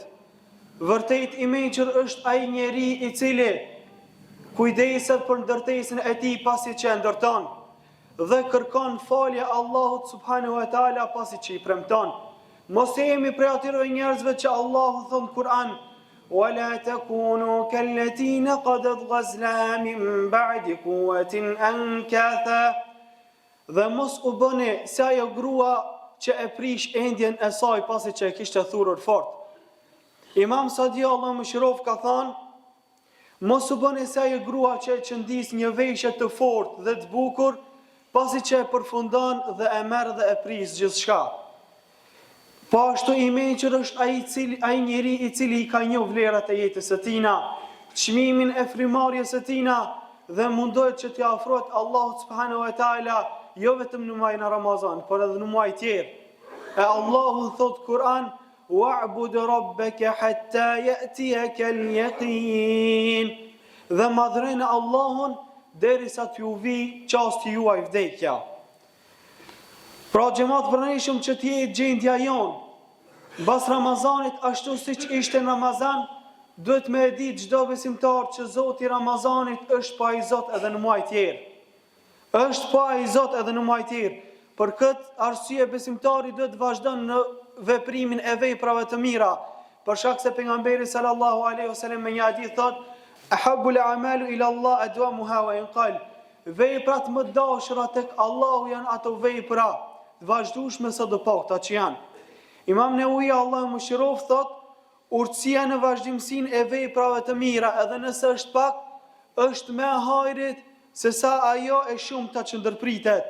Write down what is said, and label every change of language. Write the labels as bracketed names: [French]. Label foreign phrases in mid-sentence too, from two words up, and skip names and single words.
[Albanian] Vërtet i mençur është ai njeri i cili kujdeset për ndërtesën e tij pasi që e ndërton dhe kërkon falje Allahut [Arabic] سبحانه وتعالى [Albanian] pasi që i premton. Mos jemi prej atyre njerëzve që Allahu thon në Kur'an: [Arabic] "ولا تكونوا كالتي قد غزلها من بعد قوة أنكاثا." [Albanian] Dhe mos u bëni si ajo grua që e prish endjen e saj pasi që e kishte thurur fort. Imam Sadi Allahu mëshiroft ka thënë: mos u bëni se ajo grua që e qëndis një veshje të fortë dhe të bukur, pasi që e përfundon dhe e merr dhe e pris gjithçka. Po ashtu i mençur është ai njeri i cili i ka njoh vlerat e jetës së tina, çmimin e frimarrjes së tina dhe mundohet që t'i afrohet Allahut [Arabic] سبحانه وتعالى [Albanian] jo vetëm në muajin e Ramazan, por edhe në muaj tjerë. E Allahu thot Kur'an: [Arabic] "واعبد ربك حتى يأتيك اليقين." [Albanian] Dhe madhrejnë Allahun derisa t'ju vi çasti juaj vdekja. Pra xhamat pranishëm që t'jetë gjendja jonë mbas Ramazanit ashtu siç ishte në Ramazan, duhet me e ditë çdo besimtar që Zoti Ramazanit është pa i Zot edhe në muaj tjerë. Është pa i Zot edhe në muaj tjerë. Për këtë arsye besimtari duhet vazhdon në veprimin e veprave të mira, për shkak se pejgamberi [Arabic] صلى الله عليه وسلم [Albanian] me një hadith thot: [Arabic] "أحب الأعمال إلى الله أدومها وإن قل." [Albanian] Veprat më dashura tek Allahu janë ato vepra të vazhdueshme sa do pakta që janë. Imam Newawi Allahu mëshiroft thot, urtësia në vazhdimsinë e veprave të mira, edhe nëse është pak, është më hajrit se sa ajo e shumta që ndërpritet.